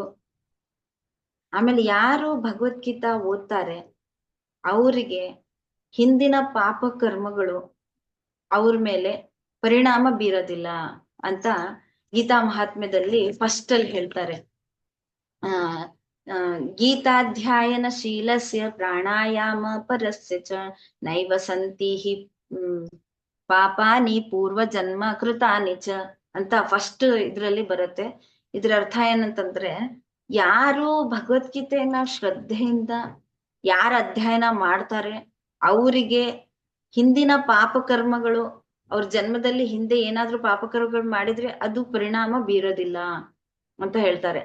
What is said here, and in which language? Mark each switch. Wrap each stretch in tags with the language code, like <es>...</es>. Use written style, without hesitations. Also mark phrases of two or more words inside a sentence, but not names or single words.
<kn>ಆಮೇಲೆ ಯಾರು ಭಗವದ್ಗೀತಾ ಓದ್ತಾರೆ ಅವರಿಗೆ ಹಿಂದಿನ ಪಾಪ ಕರ್ಮಗಳು ಅವ್ರ ಮೇಲೆ ಪರಿಣಾಮ ಬೀರೋದಿಲ್ಲ ಅಂತ ಗೀತಾ ಮಹಾತ್ಮ್ಯದಲ್ಲಿ ಫಸ್ಟ್ ಅಲ್ಲಿ ಹೇಳ್ತಾರೆ.</kn> <sa>ಗೀತಾಧ್ಯಾಯನ ಶೀಲಸ್ಯ ಪ್ರಾಣಾಯಾಮ ಪರಸ್ಯ ಚ ನೈವ ಸಂತಿ ಹಿ ಪಾಪಾನಿ ಪೂರ್ವ ಜನ್ಮ ಕೃತಾನಿ ಚ</sa> <kn>ಅಂತ ಫಸ್ಟ್ ಇದ್ರಲ್ಲಿ ಬರುತ್ತೆ. ಇದ್ರ ಅರ್ಥ ಏನಂತಂದ್ರೆ, ಯಾರು ಭಗವದ್ಗೀತೆಯನ್ನ ಶ್ರದ್ಧೆಯಿಂದ ಯಾರ ಅಧ್ಯಯನ ಮಾಡ್ತಾರೆ ಅವರಿಗೆ ಹಿಂದಿನ ಪಾಪಕರ್ಮಗಳು, ಅವ್ರ ಜನ್ಮದಲ್ಲಿ ಹಿಂದೆ ಏನಾದ್ರೂ ಪಾಪಕರ್ಮಗಳು ಮಾಡಿದ್ರೆ ಅದು ಪರಿಣಾಮ ಬೀರೋದಿಲ್ಲ ಅಂತ ಹೇಳ್ತಾರೆ.</kn>